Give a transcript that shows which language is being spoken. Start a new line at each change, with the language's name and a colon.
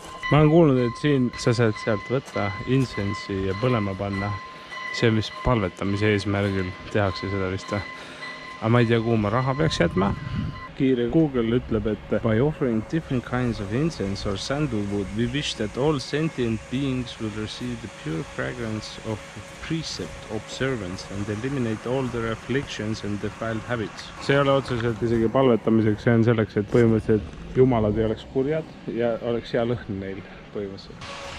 Estonian: Ma olen kuulnud, et siin sa saad sealt võtta insensi ja põlema panna. See on vist palvetamise eesmärgil tehakse seda vist. Aga ma ei tea, kuhu ma raha peaks jätma. Kiire Google ütleb, et
English: by offering different kinds of incense or sandalwood, we wish that all sentient beings will receive the pure fragrance of precept observance and eliminate all their afflictions and defiled habits.
Estonian: See ei ole otseselt isegi palvetamiseks, see on selleks, et põhimõtteliselt jumalad ei oleks kurjad ja oleks hea lõhn neil põhimõtteliselt.